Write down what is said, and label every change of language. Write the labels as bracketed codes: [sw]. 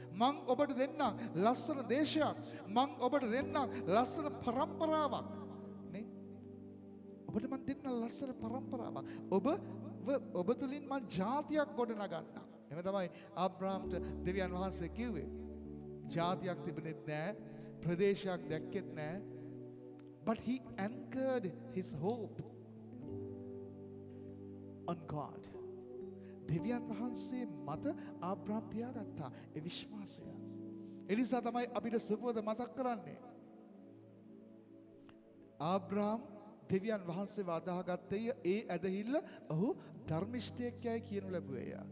[si] මං ඔබට දෙන්නම් ලස්සන දේශයක්. මං ඔබට දෙන්නම් ලස්සන පරම්පරාවක්. නේ? ඔබට මං දෙන්නම් ලස්සන පරම්පරාවක්. ඔබ තුලින් මං ජාතියක් ගොඩනගන්නම්. එහෙම තමයි ආබ්‍රහම්ට දෙවියන් වහන්සේ කිව්වේ. ජාතියක් තිබුණෙත් නැහැ. ප්‍රදේශයක් දැක්කෙත් නැහැ. [en] But he anchored his hope on God. [si] දෙවියන් වහන්සේ මත ආබ්‍රහම් තියාගත්තා ඒ විශ්වාසය. ඒ නිසා තමයි අපිට සුබවද මතක් කරන්නේ. ආබ්‍රහම් දෙවියන් වහන්සේව අදාහගත්තේ ඒ ඇදහිල්ල ඔහු ධර්මිෂ්ඨයෙක් යයි කියනු ලැබුවේය.